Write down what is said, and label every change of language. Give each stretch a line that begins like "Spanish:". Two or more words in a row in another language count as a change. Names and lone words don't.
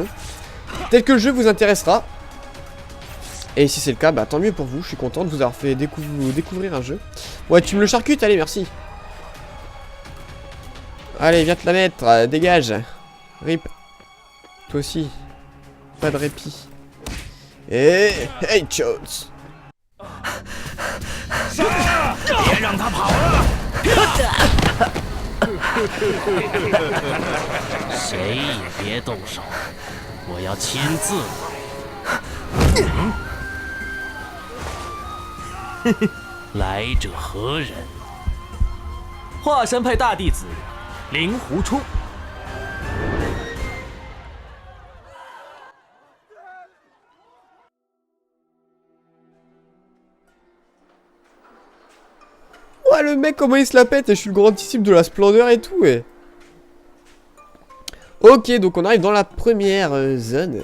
French: Tel que le jeu vous intéressera. Et si c'est le cas, bah tant mieux pour vous, je suis content de vous avoir fait découvrir un jeu. Ouais tu me le charcutes, allez merci. Allez viens te la mettre, dégage. Rip. Toi aussi. Pas de répit. Et... Hey, Chotes.
Chinese: 别让他跑了！谁也别动手，我要亲自。来者何人？华山派大弟子令狐冲。
French: Ouais le mec comment il se la pète et je suis le grand disciple de la splendeur et tout et... Ok donc on arrive dans la première zone.